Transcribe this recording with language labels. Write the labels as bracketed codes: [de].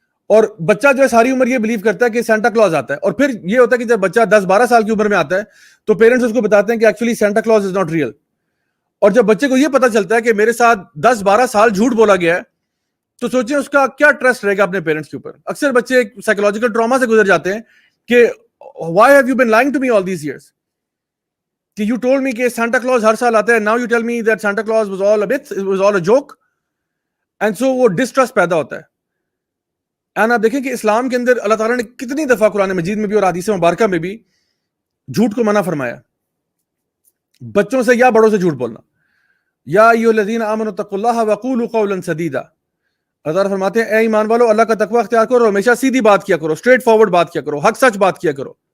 [ur] اور بچہ جو ہے ساری عمر یہ بلیو کرتا ہے کہ سینٹا کلوز آتا ہے, اور پھر یہ ہوتا ہے کہ جب بچہ 10-12 سال کی عمر میں آتا ہے تو پیرنٹس اس کو بتاتے ہیں کہ [en] Actually Santa Claus is not real. [ur] اور جب بچے کو یہ پتا چلتا ہے کہ میرے ساتھ 10-12 سال جھوٹ بولا گیا ہے تو سوچیں اس کا کیا ٹرسٹ رہے گا اپنے پیرنٹس کے اوپر. اکثر بچے سائیکولوجیکل ٹراما سے گزر جاتے ہیں کہ [en] why have you been lying to me all these years, [ur] کہ [en] you told me [ur] کہ سانتا کلوز ہر سال آتا ہے, [en] now you tell me that Santa Claus was all a myth, it was all a joke. [ur] and so وہ distrust پیدا ہوتا ہے. And آپ دیکھیں کہ اسلام کے اندر اللہ تعالیٰ نے کتنی دفعہ قرآن مجید میں بھی اور حدیث مبارکہ میں بھی جھوٹ کو منع فرمایا, بچوں سے یا بڑوں سے جھوٹ بولنا. [ar] یا ایھا الذین آمنوا اتقوا اللہ وقولوا قولا سدیدا, [ur] اللہ تعالیٰ فرماتے ہیں اے ایمان والو اللہ کا تقوی اختیار کرو, ہمیشہ سیدھی بات کیا کرو, اسٹریٹ فارورڈ بات کیا کرو, حق سچ بات کیا کرو.